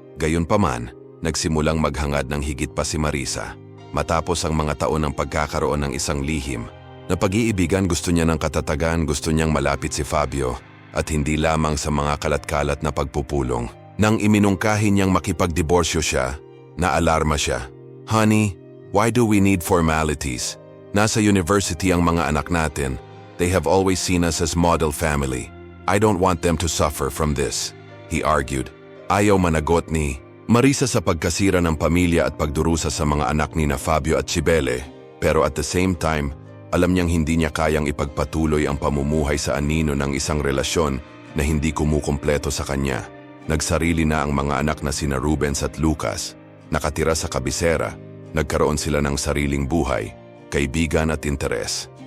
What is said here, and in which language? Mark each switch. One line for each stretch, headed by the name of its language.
Filipino: Gayunpaman, nagsimulang maghangad ng higit pa si Marisa. Matapos ang mga taon ng pagkakaroon ng isang lihim na pag-iibigan, gusto niya ng katatagan, gusto niyang malapit si Fabio at hindi lamang sa mga kalat-kalat na pagpupulong. Nang iminungkahi niyang makipagdiborsyo siya, naalarma siya.
English: Honey, why do we need formalities?
Filipino: Nasa university ang mga anak natin.
English: They have always seen us as model family. I don't want them to suffer from this, he argued.
Filipino: Ayaw managot ni Marisa sa pagkasira ng pamilya at pagdurusa sa mga anak ni na Fabio at Cibele, pero
English: at the same time,
Filipino: alam niyang hindi niya kayang ipagpatuloy ang pamumuhay sa anino ng isang relasyon na hindi kumukumpleto sa kanya. Nagsarili na ang mga anak na sina Rubens at Lucas, nakatira sa kabisera, nagkaroon sila ng sariling buhay, kaibigan at interes.